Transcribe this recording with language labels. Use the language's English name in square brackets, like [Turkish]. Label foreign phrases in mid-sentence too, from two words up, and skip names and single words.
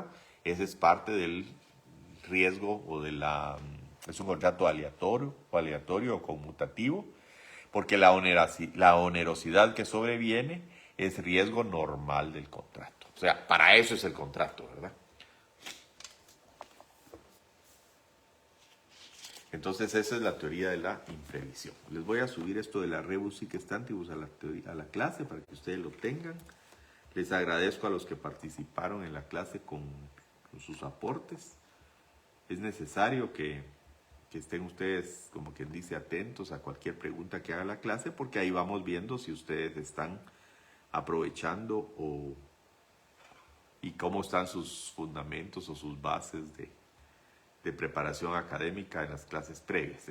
[Spanish] Ese es parte del riesgo es un contrato aleatorio o conmutativo, porque la onerosidad que sobreviene es riesgo normal del contrato. O sea, para eso es el contrato, ¿verdad? Entonces esa es la teoría de la imprevisión. Les voy a subir esto de la [Latin] rebus sic stantibus [Spanish] a la clase para que ustedes lo tengan. Les agradezco a los que participaron en la clase con sus aportes. Es necesario que estén ustedes, como quien dice, atentos a cualquier pregunta que haga la clase, porque ahí vamos viendo si ustedes están aprovechando y cómo están sus fundamentos o sus bases de preparación académica en las clases previas.